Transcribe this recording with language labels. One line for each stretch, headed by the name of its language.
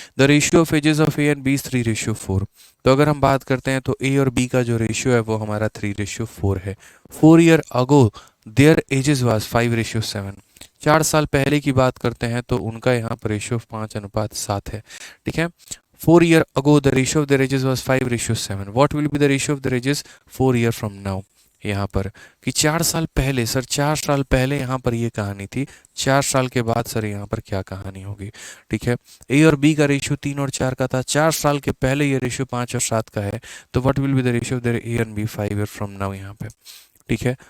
English: The ratio of ages of A and B 3:4।
Hindi: तो अगर हम बात करते हैं तो ए और बी का जो रेशियो है वो हमारा 3:4 है।
English: 4 year ago their ages was 5:7।
Hindi: 4 साल पहले की बात करते हैं तो उनका यहाँ पर रेशियो 5:7 है। ठीक है।
English: 4 year ago the ratio of the ages was 5:7. What will be the ratio of the ages 4 year from now?
Hindi: यहाँ पर कि 4 साल पहले सर, 4 साल पहले यहाँ पर ये कहानी थी, 4 साल के बाद सर यहाँ पर क्या कहानी होगी। ठीक है। ए और बी का रेशियो 3 और 4 का था, 4 साल के पहले ये रेशियो 5 और 7 का है, तो
English: what will be the ratio of the A and B 5 year from now
Hindi: यहाँ पे। ठीक है।